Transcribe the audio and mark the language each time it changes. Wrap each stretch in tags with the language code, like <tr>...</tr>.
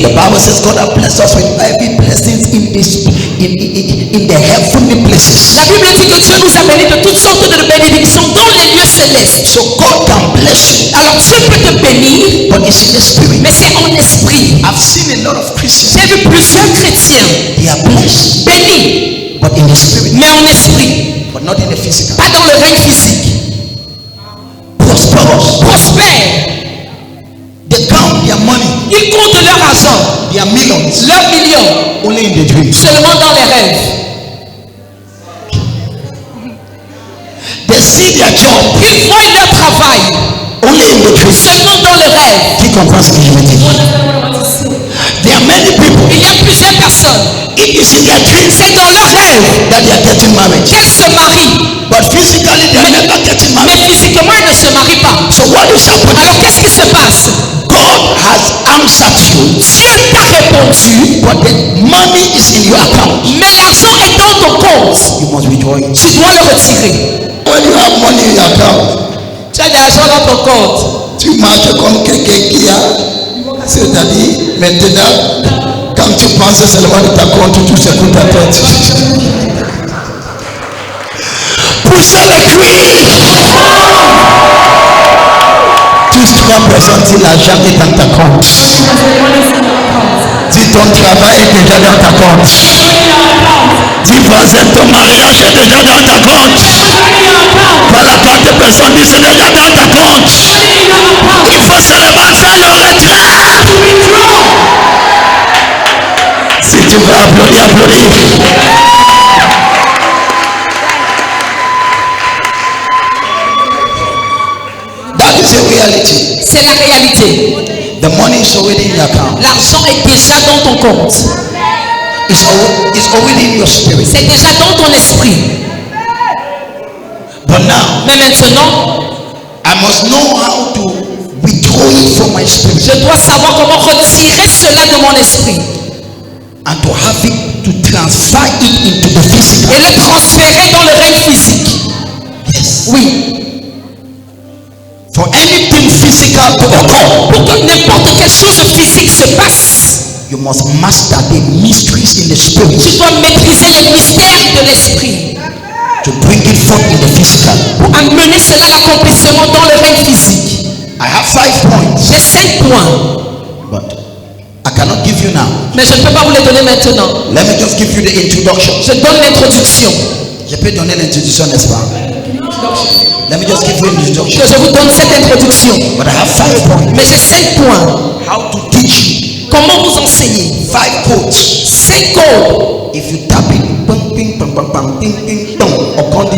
<en>The Bible says God has blessed us with every blessings in this in the heavenly places.</en> <fr>La Bible dit que Dieu nous a bénis de toutes sortes de bénédictions dans les lieux célestes.</fr> <en>So God can bless you,</en> <fr>Alors Dieu peut te bénir,</fr> <en>but it's in the spirit.</en> <fr>mais c'est en esprit.</fr> <en>I've seen a lot of Christians.</en> <fr>J'ai vu plusieurs chrétiens</fr> <en>They are blessed,</en> <fr>bénis,</fr> <en>but in the spirit,</en> <fr>mais en esprit,</fr> <en>but not in the physical.</en> <fr>pas dans le règne physique.</fr> <en>Prosperous.</en> <fr>Prospères,</fr> <en>They count their money,</en> <fr>ils comptent leur argent,</fr> <en>their millions,</en> <fr>leurs millions,</fr> <en>only in the dreams.</en> <fr>seulement dans les rêves.</fr> <en>They see their job</en> <fr>Ils voient leur travail,</fr> <en>only in the dreams.</en> <fr>seulement dans le rêve. Qui comprend ce que je veux dire?</fr> <en>There are many people,</en> <fr>Il y a plusieurs personnes,</fr> <en>it is in their dreams</en> <fr>c'est dans leur rêve</fr> <en>that they are getting married.</en> <fr>qu'elles se marient,</fr> <en>But physically, they are never getting</en> <fr>mais</fr> <en>married.</en> <fr>physiquement elles ne se marient pas.</fr> <en>So what is happening?</en> <fr>Alors qu'est-ce qui se passe?</fr> <en>God has answered you,</en> <fr>Dieu t'a répondu,</fr> <en>but the money is in your account.</en> <fr>mais l'argent est dans ton compte.</fr> <en>You must withdraw it.</en> <fr>Tu dois le retirer.</fr> <en>When you have money in your account,</en> <fr>Tu as de l'argent dans ton compte. tu marches comme quelqu'un qui a, c'est-à-dire maintenant, quand tu penses seulement de ta compte, tout secoue ta tête. Poussez le cri. Tous 3 personnes, si l'argent est dans ta compte. Dis ton travail est déjà dans ta compte. Dis voisin, ton mariage est déjà dans ta compte. Par la 4 personnes, dis c'est déjà dans ta compte. Il faut seulement faire le retrait. Si tu veux applaudir, applaudis.</fr> <en>That is a reality.</en> <fr>C'est la réalité.</fr> <en>The money is already in your account.</en> <fr>L'argent est déjà dans ton compte.</fr> <en>It's already in your spirit.</en> <fr>C'est déjà dans ton esprit.</fr> <en>But now,</en> <fr>Mais maintenant,</fr> <en>I must know how to withdraw withdraw it from my spirit.</en> <fr>Je dois savoir comment retirer cela de mon esprit.</fr> <en>And to have it, to transfer it into the physical.</en> <fr>Et le transférer dans le règne physique.</fr> <en>Yes.</en> <fr>Oui.</fr> <en>For anything physical to occur,</en> <fr>Pour que n'importe quelle chose physique se passe,</fr> <en>you must master the mysteries in the spirit</en> <fr>tu dois maîtriser les mystères de l'esprit.</fr> <en>to bring it forth in the physical.</en> <fr>Pour amener cela à l'accomplissement dans le règne physique.</fr> <en>I have 5 points,</en> <fr>J'ai 5 points,</fr> <en>but I cannot give you now.</en> <fr>mais je ne peux pas vous les donner maintenant.</fr> <en>Let me just give you the introduction.</en> <fr>Je donne l'introduction. Je peux donner l'introduction, n'est-ce pas?</fr> <en>Let me just give you an introduction.</en> <fr>Que je vous donne cette introduction.</fr> <en>But I have 5 points.</en> <fr>Mais j'ai 5 points.</fr> <en>How to teach you.</en> <fr>Comment vous enseigner?</fr> <en>5 codes.</en> <fr>5 codes.</fr> <en>If you tap it, ping, ping, ping, ping, ping, ping, ping, ping, upon the</en>